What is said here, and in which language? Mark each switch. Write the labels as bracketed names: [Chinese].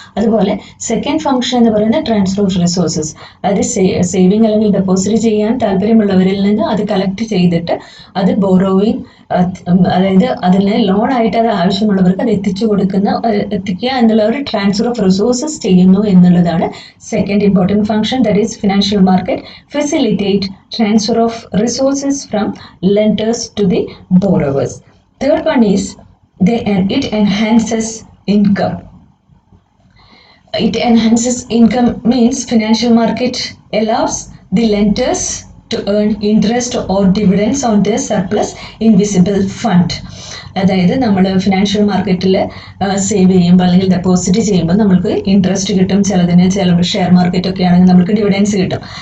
[Malayalam] അതുപോലെ second function എന്ന് പറയുന്നത് ട്രാൻസ്ഫർ ഓഫ് റിസോഴ്സസ്. അതായത് സേവിങ് അല്ലെങ്കിൽ ഡെപ്പോസിറ്റ് ചെയ്യാൻ താല്പര്യമുള്ളവരിൽ നിന്ന് അത് കളക്ട് ചെയ്തിട്ട് അത് ബോറോവിങ്, അതായത് അതിന് ലോൺ ആയിട്ട് അത് ആവശ്യമുള്ളവർക്ക് അത് എത്തിക്കുക എന്നുള്ള ഒരു ട്രാൻസ്ഫർ ഓഫ് റിസോഴ്സസ് ചെയ്യുന്നു എന്നുള്ളതാണ് second important function. [English] That is financial market facilitate transfer of resources from lenders to the borrowers. Third one is it enhances income. It enhances income means financial market allows the lenders to earn interest or dividends on their surplus invisible fund. [Malayalam] അതായത് നമ്മൾ financial മാർക്കറ്റിൽ save ചെയ്യുമ്പോൾ അല്ലെങ്കിൽ deposit ചെയ്യുമ്പോൾ നമുക്ക് interest കിട്ടും, ചില share market ഒക്കെ ആണെങ്കിൽ നമുക്ക് ഡിവിഡൻസ് കിട്ടും.